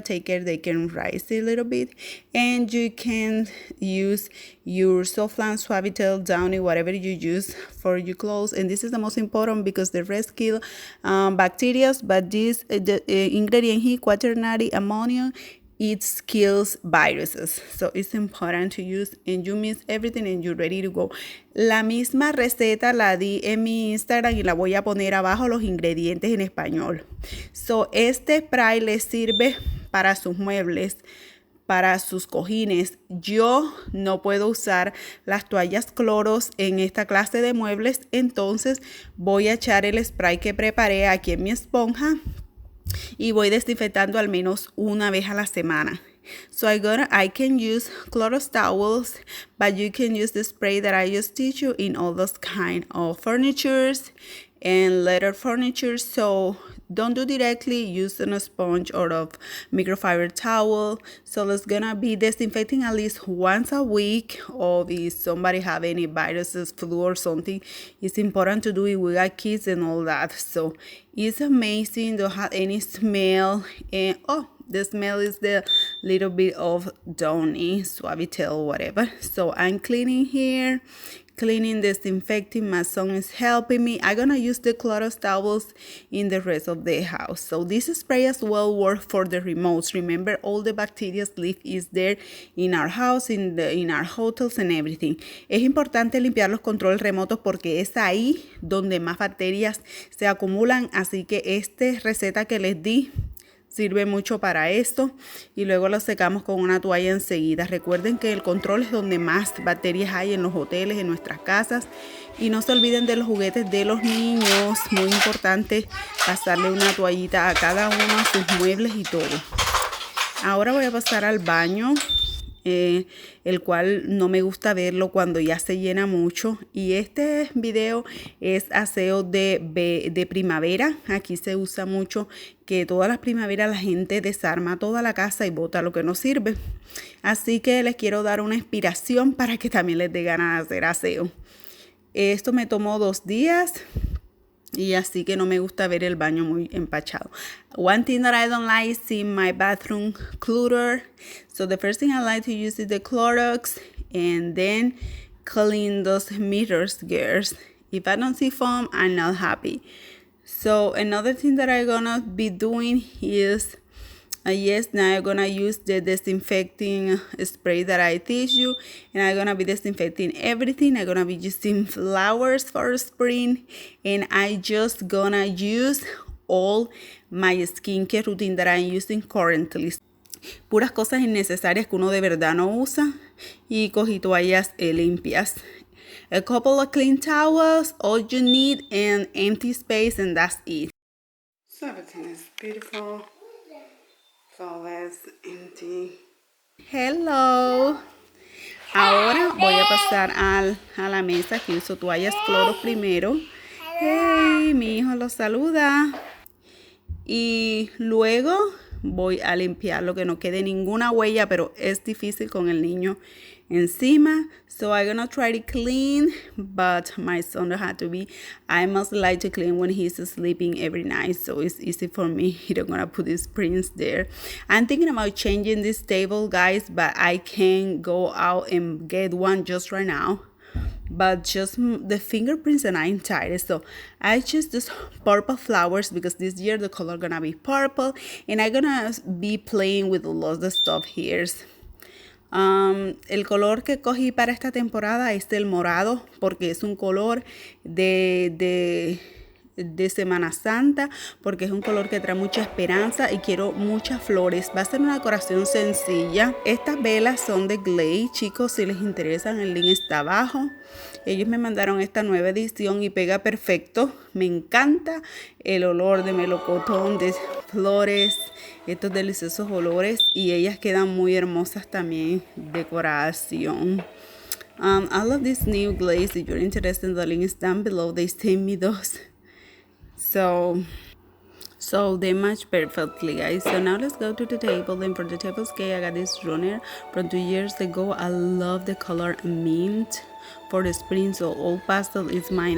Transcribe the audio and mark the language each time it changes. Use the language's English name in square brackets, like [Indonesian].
[English] Take care they can rise a little bit, and you can use your Softland, Suavitel, Downy, whatever you use for your clothes. And this is the most important because the rest kill bacteria, but this the ingredient here, quaternary ammonia, it kills viruses. So it's important to use, and you mix everything and you're ready to go. [Spanish] La misma receta la di en mi Instagram y la voy a poner abajo los ingredientes en español. So este spray les sirve para sus muebles, para sus cojines. Yo no puedo usar las toallas cloros en esta clase de muebles, entonces voy a echar el spray que preparé aquí en mi esponja y voy desinfectando al menos una vez a la semana. [English] So I can use Clorox towels, but you can use the spray that I just teach you in all those kind of furnitures and leather furniture. So don't do directly, use a sponge or a microfiber towel. So it's gonna be disinfecting at least once a week, or if somebody have any viruses, flu or something, it's important to do it. We got kids and all that. So it's amazing, don't have any smell. And the smell is the little bit of Downy, Suavitel, whatever. So I'm cleaning here, cleaning, disinfecting. My son is helping me. I'm gonna use the Clorox towels in the rest of the house. So this spray as well works for the remotes. Remember, all the bacteria live is there in our house, in our hotels and everything. [Spanish] Es importante limpiar los controles remotos porque es ahí donde más bacterias se acumulan. Así que esta receta que les di sirve mucho para esto, y luego lo secamos con una toalla enseguida. Recuerden que el control es donde más bacterias hay, en los hoteles, en nuestras casas. Y no se olviden de los juguetes de los niños. Muy importante pasarle una toallita a cada uno de sus muebles y todo. Ahora voy a pasar al baño, el cual no me gusta verlo cuando ya se llena mucho. Y este video es aseo de primavera. Aquí se usa mucho que todas las primaveras la gente desarma toda la casa y bota lo que no sirve. Así que les quiero dar una inspiración para que también les dé ganas de hacer aseo. Esto me tomó 2 días. Y así que no me gusta ver el baño muy empachado. [English] One thing that I don't like is in my bathroom clutter. So the first thing I like to use is the Clorox, and then clean those mirrors, girls. If I don't see foam, I'm not happy. So another thing that I'm gonna be doing is now I'm gonna use the disinfecting spray that I teach you, and I'm gonna be disinfecting everything. I'm gonna be using flowers for spring, and I just gonna use all my skincare routine that I'm using currently. [Spanish] Puras cosas innecesarias que uno de verdad no usa, y cogí toallas limpias. [English] A couple of clean towels, all you need, an empty space, and that's it. So everything is beautiful. So that's empty. Hello. [Spanish] Ahora voy a pasar a la mesa, que uso toallas cloro primero. Hey, mi hijo los saluda. Y luego voy a limpiar lo que no quede ninguna huella, pero es difícil con el niño encima. [English] So I'm gonna try to clean, but my son don't have to be. I must like to clean when he's sleeping every night, so it's easy for me. He don't gonna put his prints there. I'm thinking about changing this table, guys, but I can't go out and get one just right now. But just the fingerprints, and I'm tired. So I choose this purple flowers because this year the color gonna be purple, and I'm gonna be playing with lots of stuff here. [Spanish] El color que cogí para esta temporada es el morado, porque es un color de de Semana Santa porque es un color que trae mucha esperanza y quiero muchas flores. Va a ser una decoración sencilla. Estas velas son de Glammies, chicos, si les interesan el link está abajo. Ellos me mandaron esta nueva edición y pega perfecto. Me encanta el olor de melocotón, de flores, estos deliciosos olores, y ellas quedan muy hermosas también decoración. [English] I love this new glaze. If you're interested, the link is down below. They sent me those. So they match perfectly, guys. So now let's go to the table. And for the table scale, I got this runner from 2 years ago. I love the color mint for the spring, so all pastel is mine.